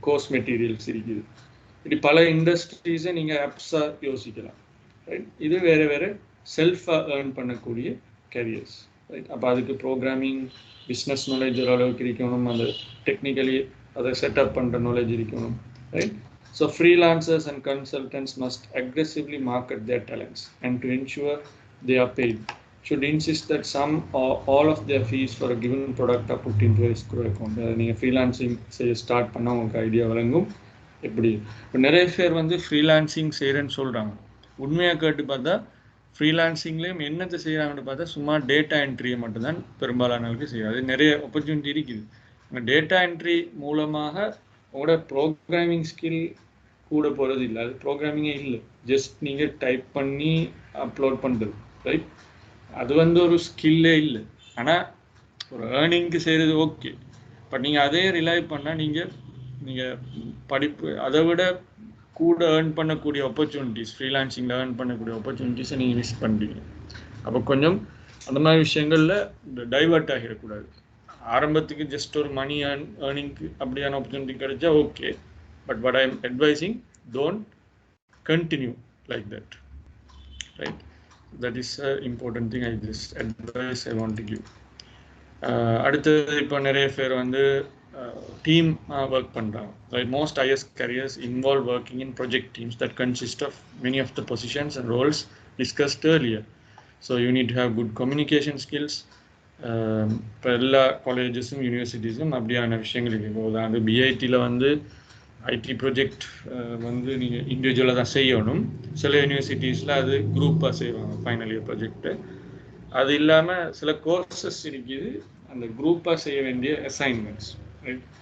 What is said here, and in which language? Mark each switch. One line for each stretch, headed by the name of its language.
Tamil: Course materials இருக்குது. இப்படி பல இண்டஸ்ட்ரீஸை நீங்கள் ஆப்ஸாக யோசிக்கலாம், ரைட்? இது வேறு செல்ஃபாக ஏர்ன் பண்ணக்கூடிய கேரியர்ஸ், ரைட்? அப்போ அதுக்கு ப்ரோக்ராமிங் பிஸ்னஸ் நாலேஜ் ஓரளவுக்கு இருக்கணும், அந்த டெக்னிக்கலி அதை செட்டப் பண்ணுற நாலேஜ் இருக்கணும், right?
English: So freelancers and consultants must aggressively market their talents and to ensure they are paid, should insist that some or all of their fees for a given product are put into a escrow account.
Tamil: நீங்கள் freelancing செய்ய start பண்ணால் உங்களுக்கு idea வழங்கும். எப்படி இப்போ நிறைய பேர் வந்து ஃப்ரீலான்சிங் செய்கிறேன்னு சொல்கிறாங்க. உண்மையாக கேட்டு பார்த்தா ஃப்ரீலான்சிங்லேயும் என்னத்தை செய்கிறாங்கன்னு பார்த்தா சும்மா டேட்டா என்ட்ரியை மட்டும்தான் பெரும்பாலானவர்களுக்கு செய்யாது. நிறைய ஆப்பர்ச்சுனிட்டி இருக்குது. அந்த டேட்டா என்ட்ரி மூலமாக உங்களோட ப்ரோக்ராமிங் ஸ்கில் கூட போகிறது இல்லை, அது ப்ரோக்ராமிங்கே இல்லை, ஜஸ்ட் நீங்கள் டைப் பண்ணி அப்லோட் பண்ணுறது, ரைட்? அது வந்து ஒரு ஸ்கில்லே இல்லை. ஆனால் ஒரு ஏர்னிங்க்கு செய்கிறது ஓகே, பட் நீங்கள் அதே ரிலை பண்ணால் நீங்கள் படிப்பு அதை விட கூட ஏர்ன் பண்ணக்கூடிய ஆப்பர்ச்சுனிட்டிஸ், ஃப்ரீலான்சிங்கில் ஏர்ன் பண்ணக்கூடிய ஆப்பர்ச்சுனிட்டிஸை நீங்கள் மிஸ் பண்ணுறீங்க. அப்போ கொஞ்சம் அந்த மாதிரி விஷயங்களில் டைவர்ட் ஆகிடக்கூடாது. ஆரம்பத்துக்கு ஜஸ்ட் ஒரு மணி ஏர்னிங்க்கு அப்படியான ஆப்பர்ச்சுனிட்டி கிடைச்சா okay, but
English: what I am advising, don't continue like that, right? That is an important thing. I just advice I want to give.
Tamil: அடுத்தது இப்போ நிறைய பேர் வந்து டீம் ஒர்க் பண்ணுறாங்க, right?
English: Most IS careers involve working in project teams that consist of many of the positions and roles discussed earlier. So you need to have good communication skills.
Tamil: இப்போ எல்லா காலேஜஸும் யூனிவர்சிட்டிஸும் அப்படியான விஷயங்கள் இருக்குது. உதாரண பிஐடியில் வந்து ஐடி ப்ரொஜெக்ட் வந்து நீங்கள் இண்டிவிஜுவலாக தான் செய்யணும். சில யூனிவர்சிட்டிஸில் அது குரூப்பாக செய்வாங்க ஃபைனல் இயர் ப்ரொஜெக்டு. அது இல்லாமல் சில கோர்சஸ் இருக்குது அந்த குரூப்பாக செய்ய வேண்டிய அசைன்மெண்ட்ஸ், ரைட்?